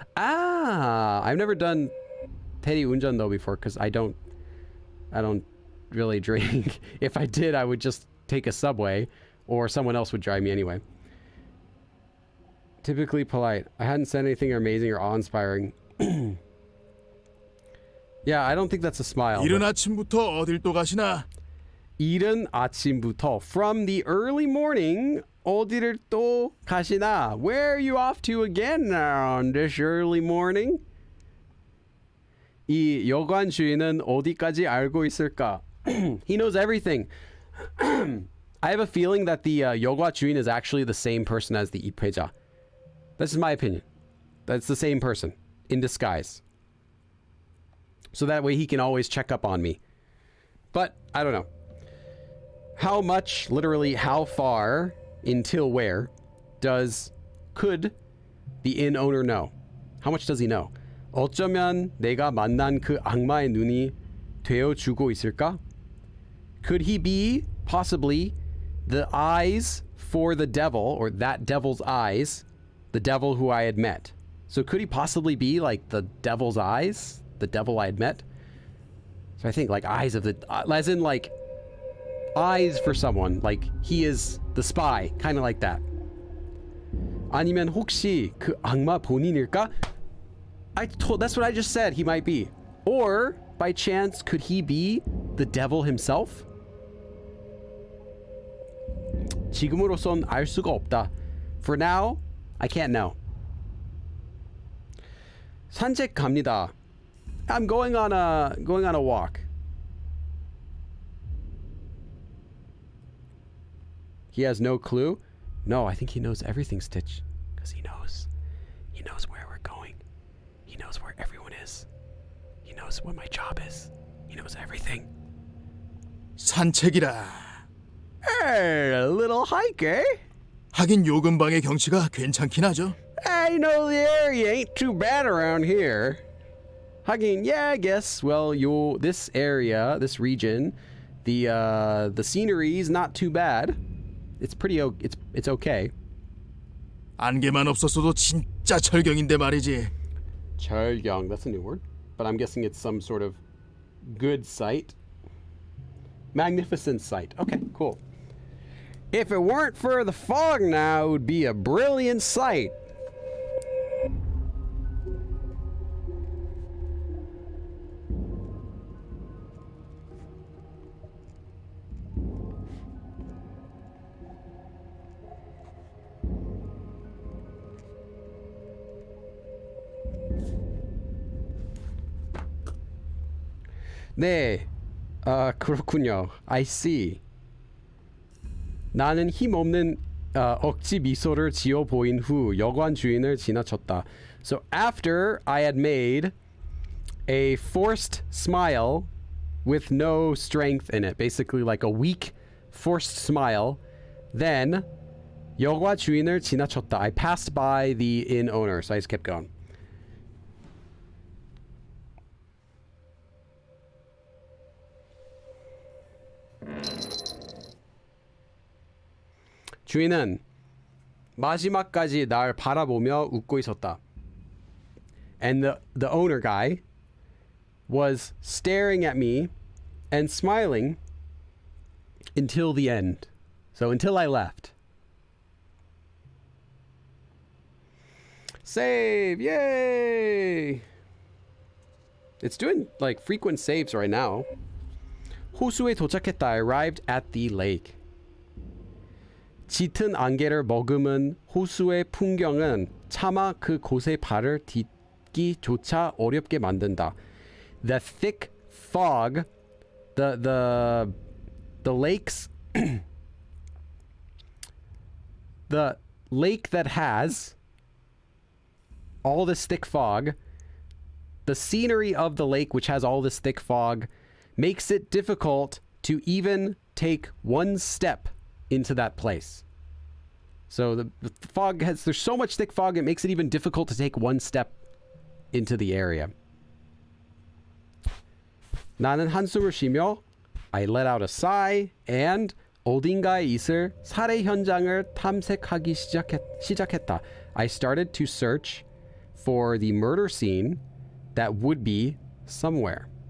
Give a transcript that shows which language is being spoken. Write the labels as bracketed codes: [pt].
[en] I've never done Teddy Unjan though before, because I don't really drink. If I did, I would just take a subway, or someone else would drive me anyway. Typically polite. I hadn't said anything amazing or awe-inspiring. Yeah, I don't think that's a smile. [ko] 이른 아침부터 어딜 또 가시나? 이른 아침부터, [en] from the early morning, [ko] 어디를 또 가시나? [en] Where are you off to again on this early morning? [ko] 이 여관 주인은 어디까지 알고 있을까? [en] He knows everything. I have a feeling that the [ko] 여관 주인 [en] is actually the same person as the 입회자. This is my opinion. That's the same person in disguise. So that way he can always check up on me. But I don't know. How much, literally how far, until where, could the inn owner know? How much does he know? [ko] 어쩌면 내가 만난 그 악마의 눈이 되어주고 있을까? [en] Could he be, possibly, the eyes for the devil, or that devil's eyes, the devil who I had met? So could he possibly be like the devil's eyes? The devil I had met? So I think like eyes of the... as in like eyes for someone. Like he is the spy. Kind of like that. [ko] 아니면 혹시 그 악마 본인일까? [en] That's what I just said he might be. Or, by chance, could he be the devil himself? [ko] 지금으로선 알 수가 없다. [en] For now, I can't know. [ko] 산책 갑니다. [en] I'm going on a walk. He has no clue? No, I think he knows everything, Stitch. Because he knows. He knows where we're going. He knows where everyone is. He knows what my job is. He knows everything. [ko] 산책이라. [en] Hey, a little hike, eh? [ko] 하긴 요 근방의 경치가 괜찮긴 하죠. [en] I know the area ain't too bad around here. Hagging, yeah, I guess. Well, this area, this region, the scenery's not too bad. It's pretty. It's okay. [ko] 안개만 없었어도 진짜 철경인데 말이지. [en] 철경, that's a new word, but I'm guessing it's some sort of good sight. Magnificent sight. Okay, cool. If it weren't for the fog now, it would be a brilliant sight. [ko] 네, 그렇군요. [en] I see. [ko] 나는 힘없는 억지 미소를 지어 보인 후 여관 주인을 지나쳤다. [en] So after I had made a forced smile with no strength in it, basically like a weak forced smile, then [ko] 여관 주인을 지나쳤다. [en] I passed by the inn owner, so I just kept going. [ko] 주인은 마지막까지 날 바라보며 웃고 있었다. [en] And the owner guy was staring at me and smiling until the end. So until I left. Save! Yay! It's doing like frequent saves right now. [ko] 호수에 도착했다. [en] I arrived at the lake. [ko] 짙은 안개를 머금은 호수의 풍경은 차마 그 곳에 발을 딛기조차 어렵게 만든다. [en] The thick fog, the lakes, the lake that has all this thick fog, the scenery of the lake which has all this thick fog makes it difficult to even take one step into that place. So the fog there's so much thick fog it makes it even difficult to take one step into the area. [ko] 나는 한숨을 쉬며 [en] I let out a sigh and [ko] 어딘가에 있을 살해 현장을 탐색하기 시작했다. [en] I started to search for the murder scene that would be somewhere.